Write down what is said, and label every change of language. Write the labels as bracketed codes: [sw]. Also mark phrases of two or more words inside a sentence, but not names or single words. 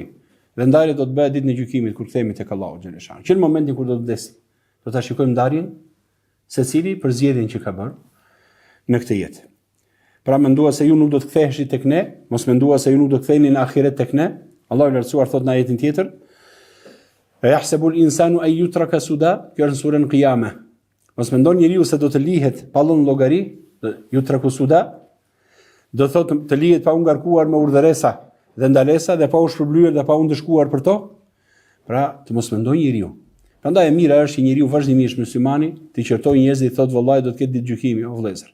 [sq] Dhe ndarja do të bëhet ditën e gjykimit kur kthehemi tek Allahu xhaleshan. Që në momentin kur do të vdesim, do ta shikojmë ndarjen secili për zgjedhjen që ka bërë në këtë jetë. Pra mendua se ju nuk do të ktheheshi tek ne, mos mendua se ju nuk do të ktheheni në ahiret tek ne. Allahu i lartësuar thot në ajetin tjetër: [ar] أيحسب الإنسان أن يترك سدى, [sq] kjo është në surën Qiyamah. Mos mendon njeriu se do të lihet pa lënë llogari, [ar] يترك سدى, [sq] do thotë të lihet pa u ngarkuar me urdhëresa dhe ndalesa dhe pa u shpërblyer dhe pa u ndëshkuar për to. Pra, të mos mendoj njeriu. Prandaj e mira është që njeriu vazhdimisht muslimani të qortojë njerëzit, thotë vallahi do të ketë ditë gjykimi, o vëllezër.